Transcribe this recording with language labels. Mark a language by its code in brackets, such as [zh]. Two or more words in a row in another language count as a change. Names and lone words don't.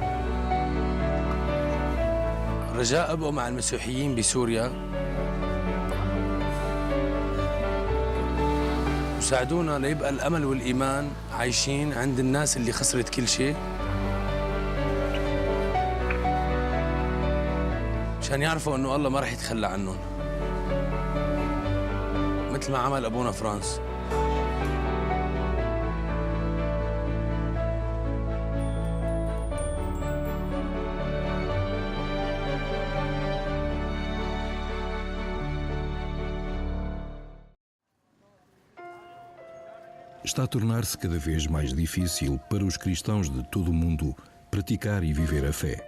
[ar] رجاء أبقوا مع المسيحيين بسوريا وساعدونا ليبقى الأمل والإيمان عايشين عند الناس اللي خسرت كل شيء، عشان يعرفوا إنه الله ما رح يتخلى عنهم مثل ما عمل أبونا فرانس. [pt] Está a tornar-se cada vez mais difícil para os cristãos de todo o mundo praticar e viver a fé.